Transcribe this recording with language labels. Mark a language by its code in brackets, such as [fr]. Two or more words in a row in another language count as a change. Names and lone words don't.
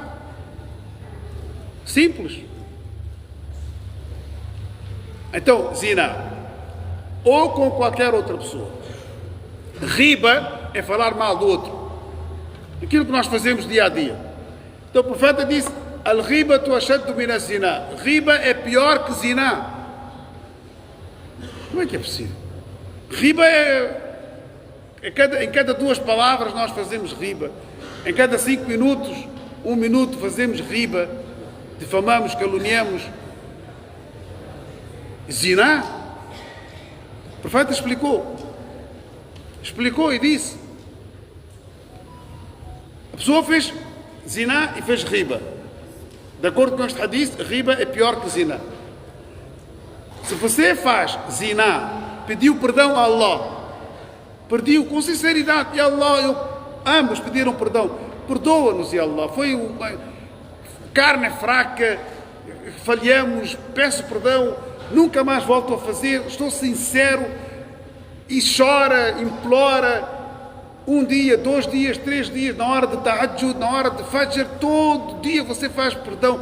[pt] Simples. Então, zina, ou com qualquer outra pessoa. Riba é falar mal do outro. Aquilo que nós fazemos dia a dia. Então o profeta disse: [ar] الغيبة أشد من الزنا. [pt] Riba é pior que zina. Como é que é possível? Riba em cada 2 palavras nós fazemos riba. Em cada 5 minutos, 1 minuto fazemos riba. Difamamos, caluniamos. Zina. O profeta explicou e disse: a pessoa fez zina e fez riba. De acordo com este hadith, riba é pior que zina. Se você faz zina, pediu perdão a Allah, pediu com sinceridade: e Allah, ambos pediram perdão, perdoa-nos, [ar] يا الله, [pt] foi uma carne fraca, falhamos, peço perdão, nunca mais volto a fazer, estou sincero, e chora, implora, 1 dia, 2 dias, 3 dias, na hora de tahajjud, na hora de fajr, todo dia você faz perdão.